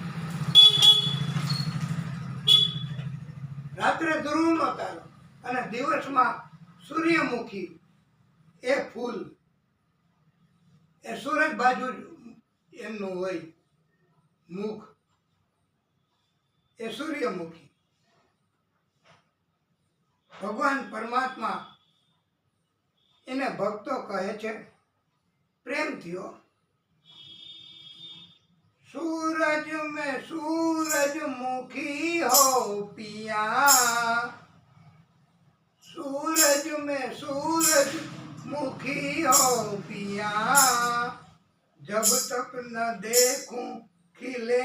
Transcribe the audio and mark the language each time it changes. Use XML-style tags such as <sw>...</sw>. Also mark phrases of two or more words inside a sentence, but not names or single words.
<gu>રાત્રે ધ્રુવનો તારો અને દિવસમાં સૂર્યમુખી એ ફૂલ, એ સૂરજ બાજુ એમનું હોય મુખ, એ સૂર્યમુખી. ભગવાન પરમાત્મા એને ભક્તો કહે છે પ્રેમથી, હો,</gu> <hi>सूरज में सूरजमुखी हो पिया, सूरज में सूरजमुखी हो पिया, जब तक न देखूं खिले</hi>